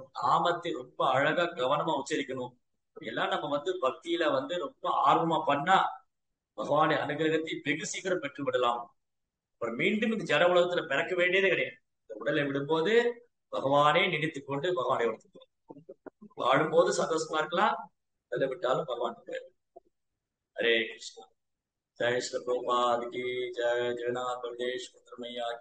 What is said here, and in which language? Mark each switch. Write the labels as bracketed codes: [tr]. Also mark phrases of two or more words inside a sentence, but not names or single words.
[ta] நாமத்தை ரொம்ப அழகா கவனமா உச்சரிக்கணும். எல்லாம் நம்ம பக்தியில ரொம்ப ஆர்வமா பண்ணா பகவானுடைய அனுகிரகத்தை வெகு சீக்கிரம் பெற்று விடலாம். அப்புறம் மீண்டும் இந்த ஜட உலகத்துல பிறக்க வேண்டியதே கிடையாது. இந்த உடலை விடும்போது பகவானே நினைத்துக் கொண்டு பகவானை வளர்த்துக்கணும். வாழும்போது சந்தோஷமா இருக்கலாம், அதை விட்டாலும் பகவான். ஹரே கிருஷ்ணா. [hi] जय श्री प्रभुपाद की जय। जगन्नाथ प्रदेश मैया